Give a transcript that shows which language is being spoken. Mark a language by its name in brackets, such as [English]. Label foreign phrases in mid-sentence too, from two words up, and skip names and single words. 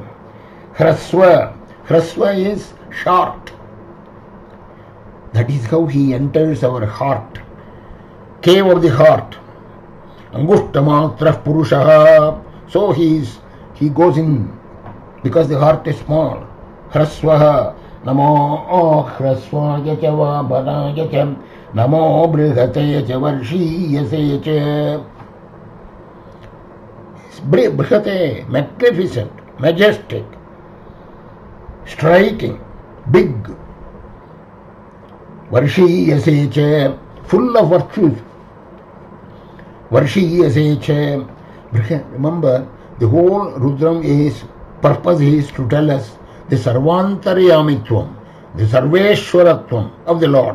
[English] Hraswa is short. That is how he enters our heart, cave of the heart. [Sanskrit] Angushtamatra Purushaha. [English] So he goes in because the heart is small. Hraswaha. [Sanskrit] Namo Hraswaya Cha Vamanaya Cha. Namo Brihate Cha Varshiyase Cha. [English] Brihate, magnificent, majestic, striking, big. [Sanskrit] Varshiyase Cha, [English] full of virtues. [Sanskrit] Varshiyase Cha. [English] Remember, the whole Rudram purpose is to tell us the Sarvantaryamitvam, the Sarveshwaratvam of the Lord.